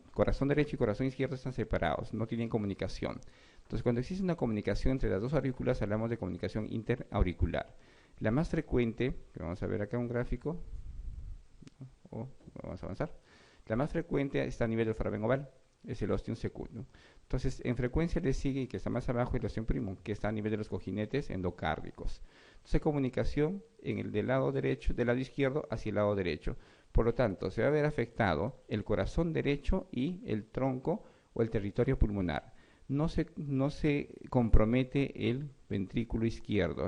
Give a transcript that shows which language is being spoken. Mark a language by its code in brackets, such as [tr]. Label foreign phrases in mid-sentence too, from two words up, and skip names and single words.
[es] Corazón derecho y corazón izquierdo están separados, no tienen comunicación. Entonces, cuando existe una comunicación entre las dos aurículas, hablamos de comunicación interauricular. La más frecuente, que vamos a ver acá un gráfico, vamos a avanzar. La más frecuente está a nivel del foramen oval, es el [la] ostium secundum. [es] Entonces, en frecuencia le sigue, y que está más abajo, el [la] ostium primum, [es] que está a nivel de los cojinetes endocárdicos. Entonces, comunicación en el del lado derecho, del lado izquierdo hacia el lado derecho. Por lo tanto, se va a ver afectado el corazón derecho y el tronco o el territorio pulmonar. No se compromete el ventrículo izquierdo.